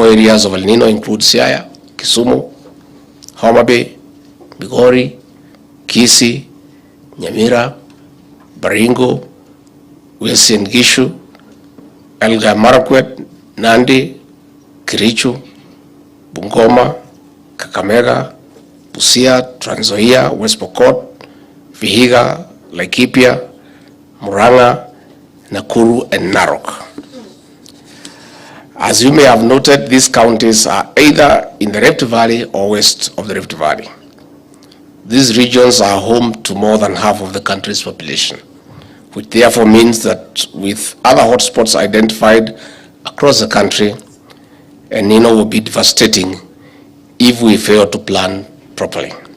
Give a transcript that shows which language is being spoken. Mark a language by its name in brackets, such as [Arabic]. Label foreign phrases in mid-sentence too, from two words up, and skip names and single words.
[English] areas of El Nino include Siaya, Kisumu, Homa Bay, Migori, Kisii, Nyamira, Baringo, Uasin Gishu, Elgeyo Marakwet, Nandi, Kericho, Bungoma, Kakamega, Busia, Trans Nzoia, West Pokot, Vihiga, Laikipia, Murang'a, Nakuru, and Narok. As you may have noted, these counties are either in the Rift Valley or west of the Rift Valley. These regions are home to more than half of the country's population, which therefore means that with other hotspots identified across the country, El Nino will be devastating if we fail to plan properly.